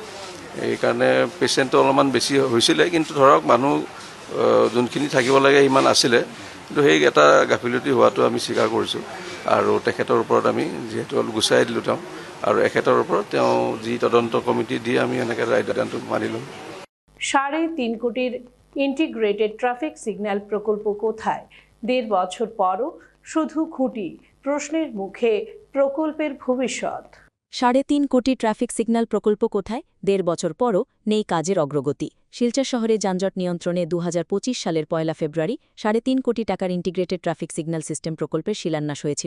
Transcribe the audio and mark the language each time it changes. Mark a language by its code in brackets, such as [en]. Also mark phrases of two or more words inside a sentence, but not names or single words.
[as] সেইকাৰণে পেচেণ্টটো অলপমান বেছি হৈছিলে, কিন্তু ধৰক মানুহ যোনখিনি থাকিব লাগে সিমান আছিলে, কিন্তু সেই এটা গাফিলতি হোৱাটো আমি স্বীকাৰ কৰিছোঁ। আৰু তেখেতৰ ওপৰত আমি যিহেতু গুচাই দিলোঁ তেওঁ, আৰু এখেতৰ ওপৰত তেওঁ যি তদন্ত কমিটি দিয়ে আমি এনেকৈ ৰায়দানটো মানিলোঁ। [bn] 3.5 কোটির [en] integrated traffic signal [bn] প্রকল্প কোথায়? 1.5 বছর পরও শুধু খুঁটি, প্রশ্নের মুখে প্রকল্পের ভবিষ্যৎ। 3.5 কোটি [en] traffic signal [bn] প্রকল্প কোথায়? 1.5 বছর পরও নেই কাজের অগ্রগতি। শিলচর শহরে যানজট নিয়ন্ত্রণে 2025 সালের 1 ফেব্রুয়ারি 3.5 কোটি টাকার [en] integrated traffic signal system [bn] প্রকল্পের শিলান্যাস হয়েছিল।